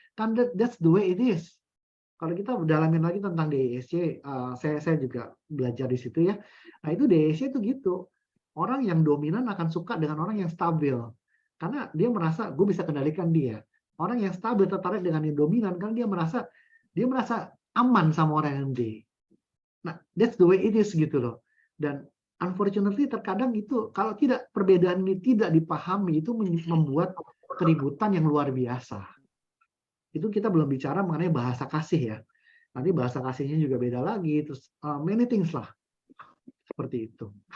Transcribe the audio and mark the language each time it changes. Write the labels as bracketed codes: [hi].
[id] Kan [en] that's the way it is. [id] Kalau kita dalamin lagi tentang DESC, saya juga belajar di situ ya. Nah, itu DESC itu gitu. Orang yang dominan akan suka dengan orang yang stabil. Karena dia merasa, gue bisa kendalikan dia. Orang yang stabil tertarik dengan yang dominan, karena dia merasa aman sama orang yang D. Nah, [en] that's the way it is [id] gitu loh. Dan unfortunately terkadang itu, kalau tidak, perbedaan ini tidak dipahami, itu membuat keributan yang luar biasa. Itu kita belum bicara mengenai bahasa kasih ya. Nanti bahasa kasihnya juga beda lagi, terus [en] many things [id] lah. Seperti itu.